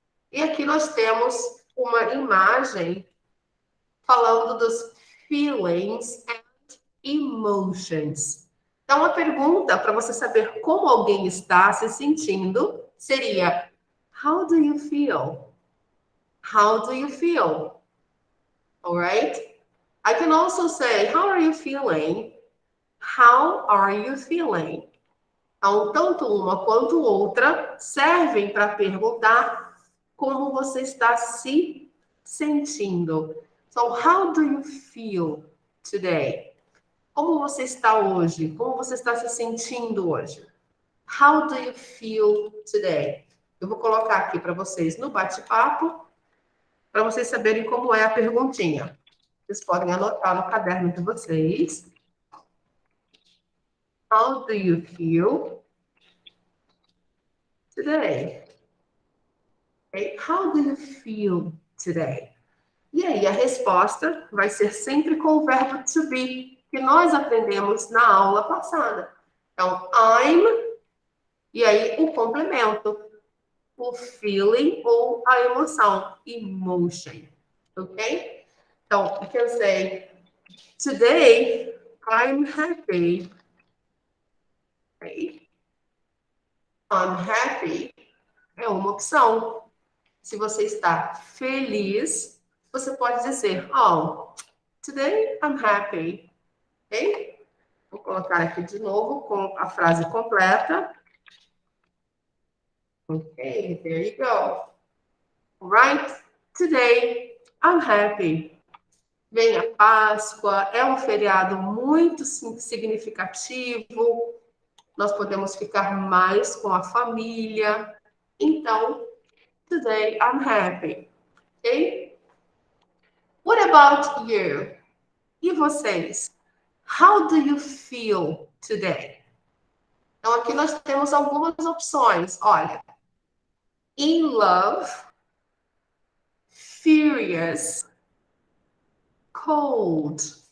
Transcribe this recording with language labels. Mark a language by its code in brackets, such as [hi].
[pt] E aqui nós temos uma imagem falando dos [en] feelings and emotions. [pt] Então, a pergunta para você saber como alguém está se sentindo seria: [en] How do you feel? How do you feel? All right? I can also say, how are you feeling? How are you feeling? [pt] Então, tanto uma quanto outra servem para perguntar como você está se sentindo. [en] So, how do you feel today? [pt] Como você está hoje? Como você está se sentindo hoje? [en] How do you feel today? [pt] Eu vou colocar aqui para vocês no bate-papo, para vocês saberem como é a perguntinha. Vocês podem anotar no caderno de vocês. [en] How do you feel today? Okay. How do you feel today? [pt] E aí, a resposta vai ser sempre com o verbo to be, que nós aprendemos na aula passada. Então, I'm, e aí o complemento, o feeling ou a emoção, emotion, ok? [en] Então, you can say, today, I'm happy. [pt] Okay. [en] I'm happy [pt] é uma opção. Se você está feliz, você pode dizer, oh, [en] today I'm happy. [pt] Ok? Vou colocar aqui de novo com a frase completa. [en] Ok, there you go. Right? Today I'm happy. [pt] Vem a Páscoa, é um feriado muito significativo. Nós podemos ficar mais com a família. [en] Então, today I'm happy. Ok? What about you? [pt] E vocês? [en] How do you feel today? [pt] Então, aqui nós temos algumas opções. [en] Olha, in love, furious, cold.